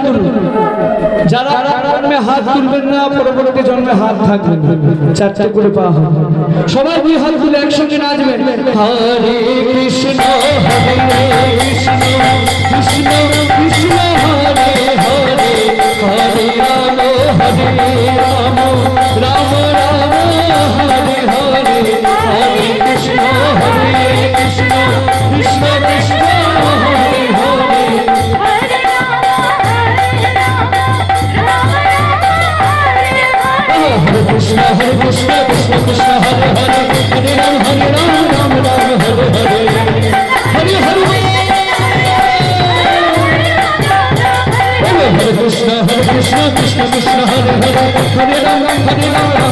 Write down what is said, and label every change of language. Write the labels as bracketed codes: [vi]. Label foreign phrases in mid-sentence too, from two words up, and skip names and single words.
[bn] তুলুন যারা জন্মে হাত তুলবেন না পরবর্তী জন্মে হাত থাকবে চারটে করে পা হবে সবাই দুই হাত তুলে একসঙ্গে নাচবেন [sa] হরে কৃষ্ণ কৃষ্ণ কৃষ্ণ কৃষ্ণ হরে হরে হরে রাম রাম রাম হরে হরে হরে কৃষ্ণ কৃষ্ণ কৃষ্ণ কৃষ্ণ হরে হরে हरे कृष्ण कृष्ण कृष्ण हरे हरे हरे राम राम राम हरे हरे हरे हरे हरे कृष्ण कृष्ण कृष्ण हरे हरे हरे राम